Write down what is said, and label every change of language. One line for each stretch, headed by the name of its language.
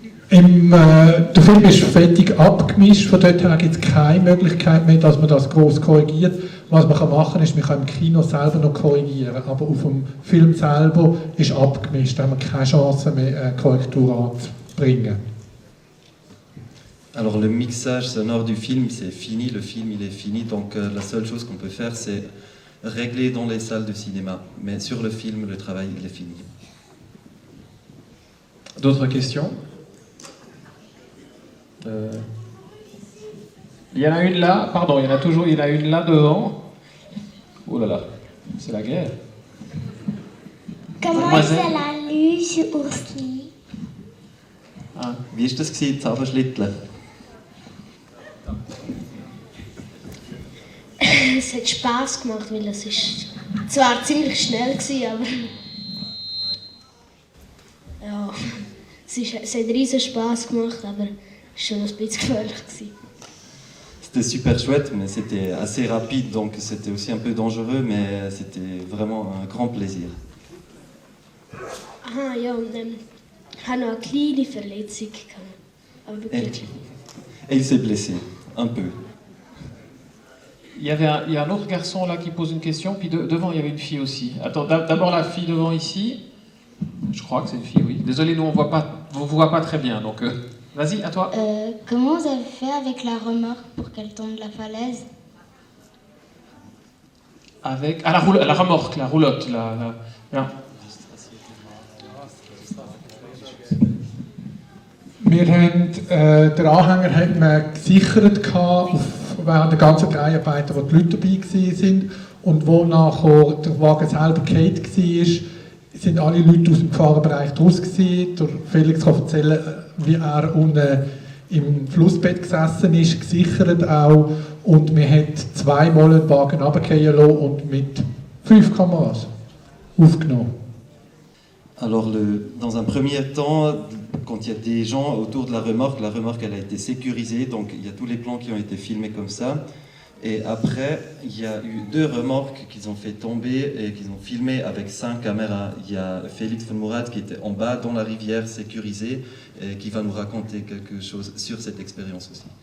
German: Der Film ist fertig abgemischt, von dort her gibt es keine Möglichkeit mehr, dass man das gross korrigiert. Was man machen kann, ist, man kann im Kino selber noch korrigieren, aber auf dem Film selber ist abgemischt, da haben wir keine Chance mehr, Korrektur anzubringen.
French: Alors le mixage sonore du film, c'est fini, le film il est fini, donc la seule chose qu'on peut faire c'est régler dans les salles de cinéma, mais sur le film, le travail il est fini. D'autres questions? Il y en a une là, pardon, il y en a une là devant. Oh là là, c'est la guerre. Comment est-ce qu'elle a lu sur Ursli?
German: Ah, wie war das, Zauberschlitteln? Es hat Spass gemacht, weil es ist zwar ziemlich schnell war, aber ja, es hat riesen Spass gemacht, aber es war schon ein bisschen gefährlich.
French: C'était super chouette, mais c'était assez rapide, donc c'était aussi un peu dangereux, mais c'était vraiment un grand plaisir.
German: Aha, ja, und ich hatte noch eine kleine Verletzung. Aber wirklich.
French: Et il s'est blessé, un peu. Il y a un autre garçon là qui pose une question, puis devant il y avait une fille aussi. Attends, d'abord la fille devant ici. Je crois que c'est une fille, oui. Désolé, nous on vous voit pas très bien, donc vas-y, à toi. Comment vous avez fait avec la remorque pour qu'elle tombe de la falaise? Avec la remorque, la roulotte, ja.
German: Wir haben, den Anhänger hat man gesichert während der ganzen Dreiarbeiten, wo die Leute dabei waren. Und wo nachher der Wagen selber gefallen war, sind alle Leute aus dem Gefahrbereich draus gewesen. Der Felix kann erzählen, wie er unten im Flussbett gesessen ist, gesichert auch. Und wir haben zweimal den Wagen runterfallen lassen und mit 5 Kameras aufgenommen.
French: Alors, dans un premier temps, quand il y a des gens autour de la remorque elle a été sécurisée, donc il y a tous les plans qui ont été filmés comme ça. Et après, il y a eu 2 remorques qu'ils ont fait tomber et qu'ils ont filmé avec 5 caméras. Il y a Félix von Mourad qui était en bas dans la rivière sécurisée et qui va nous raconter quelque chose sur cette expérience aussi.